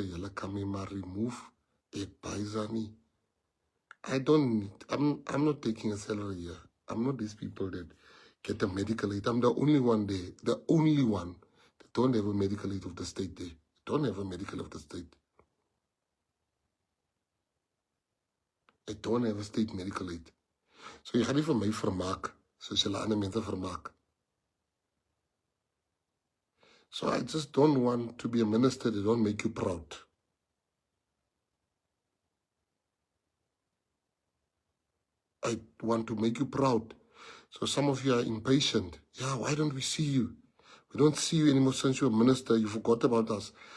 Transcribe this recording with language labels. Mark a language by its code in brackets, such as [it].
[en] Yalla kamima, remove a paisani. I'm not taking a salary here. I'm not these people that get a medical aid. I'm the only one there. The only one that don't have a medical aid of the state there. Don't have a medical of the state. I don't have a state medical aid. [af] So jy gaan nie vir my vermaak soos julle ander mense vermaak. [en] So I just don't want to be a minister that don't make you proud. I want to make you proud. So some of you are impatient. Yeah, why don't we see you? We don't see you anymore since you're a minister. You forgot about us.